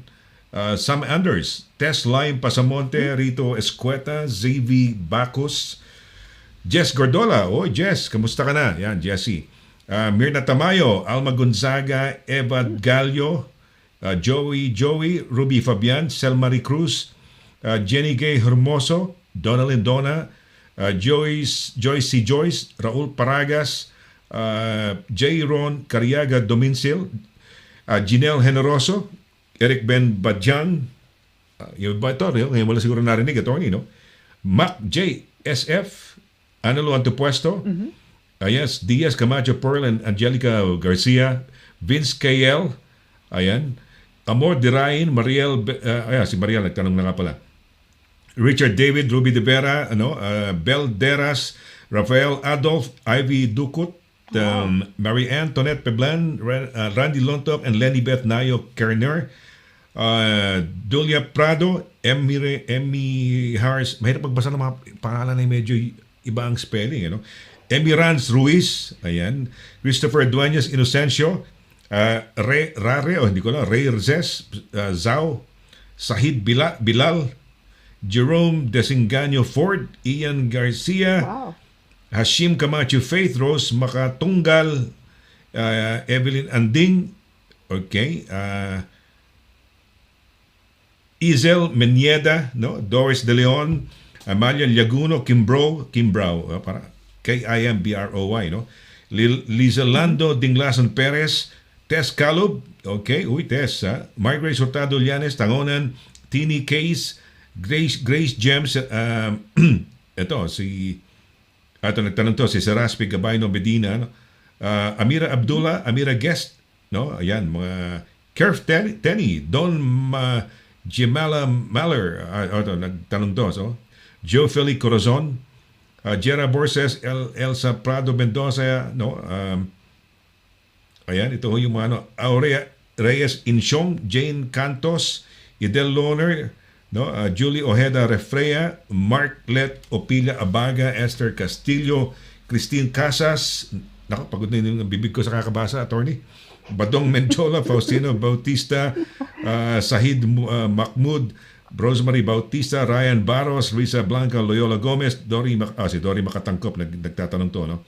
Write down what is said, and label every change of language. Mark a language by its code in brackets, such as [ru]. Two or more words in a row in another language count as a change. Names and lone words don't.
[tl] Sam Anders, Tess Lime Pasamonte, Rito Escueta, ZV Bacus, Jess Gordola, Jess, kamusta ka na? Yan, Jessie. Mirna Tamayo, Alma Gonzaga, Eva Gallo, Joey, Ruby Fabian, Selmari Cruz, Jenny Gay Hermoso, Donalyn Dona, Joyce C. Joyce, Raul Paragas, J. Ron Cariaga Domincil, Janelle Generoso, Eric Ben Badjan, yung ba ito? Ngayon wala siguro narinig, attorney, no? Mac J. SF, Anelo Antepuesto, yes, Diaz Camacho Pearl and Angelica Garcia, Vince KL, ayan, Amor Dirain, Mariel, si Mariel nagtanong na nga pala. Richard David, Ruby De Vera, Bel Deras, Rafael Adolf, Ivy Ducut, Marie Antoinette Peblan, Randy Lontop, and Lenny Beth Nayo Kerner, Dulia Prado, Emmy Harris, mahirap magbasa ng mga pangalan na medyo iba ang spelling, Emmy Ranz Ruiz, ayan, Christopher Dueñas Inocencio, Ray Rzes, Zao, Sahid Bilal, Jerome Desengaño Ford, Ian Garcia, Wow. Hashim Camacho Faith, Rose Makatunggal, Evelyn Anding, okay, Izel Menyeda, no? Doris De Leon, Amalia Llaguno, Kimbrao, para Kimbroy, no? Lizalando Dinglasan Perez, Tess Calub, okay, Tess, Margaret Hurtado Llanes, Tangonan, Tini Case, Grace James, nagtanong to, si Saraspi Gabayno Medina, no? Amira Abdullah, Amira Guest, no? Ayan, mga Kerf Tenny, Don Jemala Maller, nagtanong to, so Joe Feli Corazon, Jera Borges, Elsa Prado Mendoza, no? Ayan, ito yung mga, Aurea Reyes Insyong, Jane Cantos, Idel Loner, no? Julie Ojeda Refrea, Mark Let Opila Abaga, Esther Castillo, Christine Casas, pagod na yung bibig ko sa kakabasa, attorney. Badong Menchola, Faustino Bautista, Sahid Mahmoud, Rosemary Bautista, Ryan Barros, Risa Blanca, Loyola Gomez, si Dory Makatangkop, nagtatanong to, no?